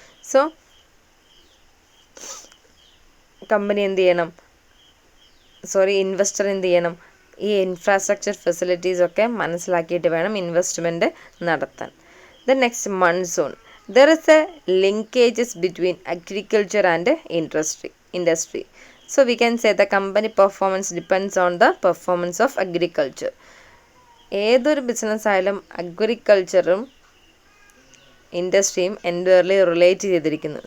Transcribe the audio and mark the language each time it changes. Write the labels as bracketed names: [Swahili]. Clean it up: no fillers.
[Malayalam] So company എന്ത് ചെയ്യണം, investor എന്ത് ചെയ്യണം? ഈ ഇൻഫ്രാസ്ട്രക്ചർ ഫെസിലിറ്റീസ് ഒക്കെ മനസ്സിലാക്കിയിട്ട് വേണം ഇൻവെസ്റ്റ്മെൻറ്റ് നടത്താൻ. [English] The next monsoon. There is a linkages between agriculture and industry. So we can say the company performance depends on the performance of agriculture. [Malayalam] ഏതൊരു ബിസിനസ് ആയാലും അഗ്രികൾച്ചറും ഇൻഡസ്ട്രിയും എൻറ്റയർലി റിലേറ്റ് ചെയ്തിരിക്കുന്നു.